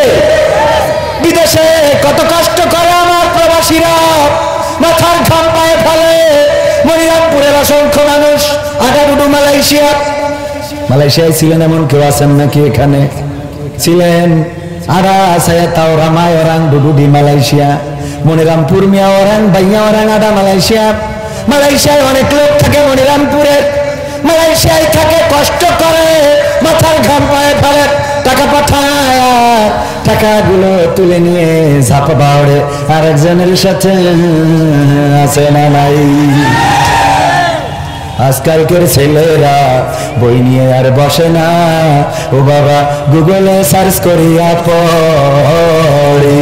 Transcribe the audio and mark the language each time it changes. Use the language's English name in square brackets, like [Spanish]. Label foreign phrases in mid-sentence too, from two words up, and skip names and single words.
[Bangla] বিদেশে কত কষ্ট করে আমার প্রবাসীরা, মাথার ঘাম পায়ে ফেলে। মনিরামপুরের অসংখ্য মানুষ। আগাডুডু মালয়েশিয়া, মালয়েশিয়ায় ছিলেন এমন কেউ আছেন নাকি? এখানে ছিলেন। [Malay] আরা saya tahu ramai orang duduk di Malaysia. Monirampur miya orang, banyak orang ada Malaysia. [Bangla] মালয়েশিয়ায় অনেক লোক থাকে মনিরামপুরে, মালয়েশিয়ায় থাকে, কষ্ট করে, মাথার ঘাম পায়ে ফেলে, টাকা পাঠায়, টাকাগুলো তুলে নিয়ে ঝাপা বাউড়ে আরেকজনের সাথে আছে না নাই। আজকালকের ছেলেরা বই নিয়ে আর বসে না, ও বাবা গুগলে সার্চ করিয়া পড়ি।